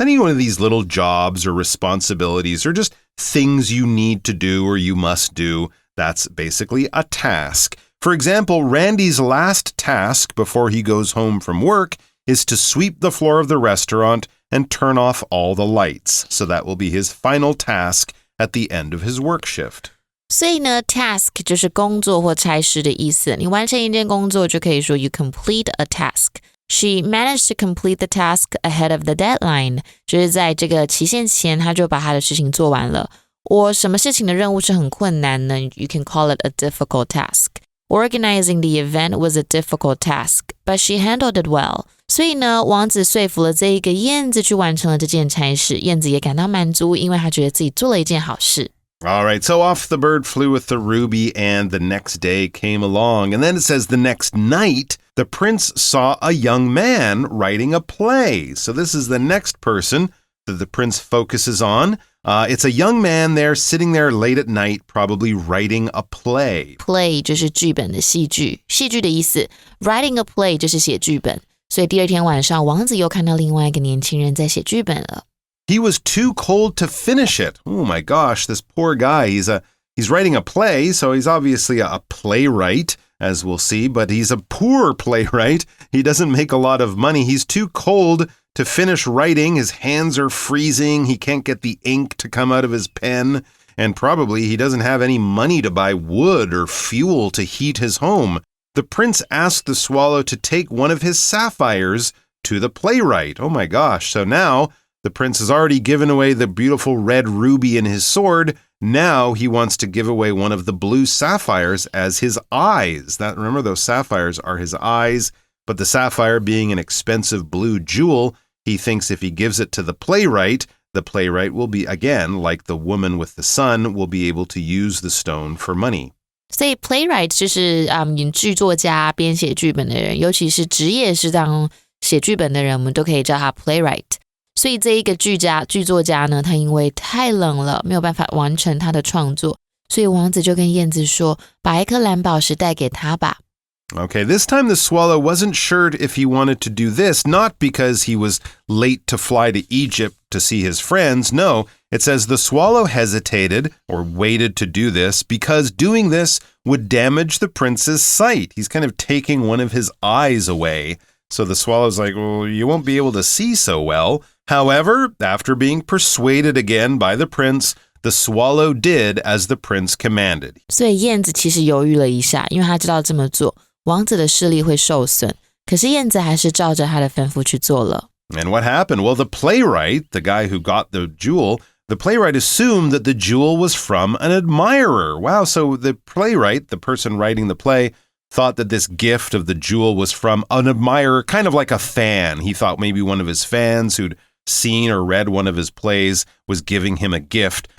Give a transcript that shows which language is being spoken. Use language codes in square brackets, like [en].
[en] Any one of these little jobs or responsibilities or just things you need to do or you must do, that's basically a task. For example, Randy's last task before he goes home from work is to sweep the floor of the restaurant and turn off all the lights. So that will be his final task at the end of his work shift. [zh] 所以呢 task 就是工作或差事的意思。你完成一件工作就可以说 [en] you complete a task.She managed to complete the task ahead of the deadline. [zh] 就是在这个期限前，她就把她的事情做完了。或什么事情的任务是很困难呢？ [en] You can call it a difficult task. Organizing the event was a difficult task, but she handled it well. [zh] 所以呢，王子说服了这一个燕子去完成了这件差事，燕子也感到满足，因为她觉得自己做了一件好事。 [en] All right, so off the bird flew with the ruby, and the next day came along. And then it says the next night, the prince saw a young man writing a play. So this is the next person that the prince focuses on. It's a young man there sitting there late at night, probably writing a play. [zh] Play 就是剧本的戏剧，戏剧的意思。 [en] Writing a play [zh] 就是写剧本。所以第二天晚上，王子又看到另外一个年轻人在写剧本了。 [en] He was too cold to finish it. Oh my gosh, this poor guy. He's writing a play, so he's obviously a playwright, as we'll see, but he's a poor playwright. He doesn't make a lot of money. He's too cold to finish writing. His hands are freezing. He can't get the ink to come out of his pen. And probably he doesn't have any money to buy wood or fuel to heat his home. The prince asked the swallow to take one of his sapphires to the playwright. Oh my gosh. So now the prince has already given away the beautiful red ruby in his sword. Now he wants to give away one of the blue sapphires as his eyes. Remember, those sapphires are his eyes, but the sapphire being an expensive blue jewel, he thinks if he gives it to the playwright will be, again, like the woman with the sun, will be able to use the stone for money. [zh] 所以 playwright 就是剧作家、编写剧本的人，尤其是职业是当写剧本的人，我们都可以叫他 playwright。所以这一个剧作家呢，他因为太冷了，没有办法完成他的创作，所以王子就跟燕子说，把一颗蓝宝石带给他吧。 [en] Okay, this time the swallow wasn't sure if he wanted to do this, not because he was late to fly to Egypt to see his friends. No, it says the swallow hesitated or waited to do this because doing this would damage the prince's sight. He's kind of taking one of his eyes away. So the swallow's like, well, you won't be able to see so well. However, after being persuaded again by the prince, The swallow did as the prince commanded. [zh] 所以燕子其实犹豫了一下，因为他知道这么做，王子的视力会受损。可是燕子还是照着他的吩咐去做了。 [en] And what happened? Well, the playwright, the guy who got the jewel, the playwright assumed that the jewel was from an admirer. Wow, so the playwright, the person writing the play, thought that this gift of the jewel was from an admirer, kind of like a fan. He thought maybe one of his fans who'd seen or read one of his plays was giving him a gift.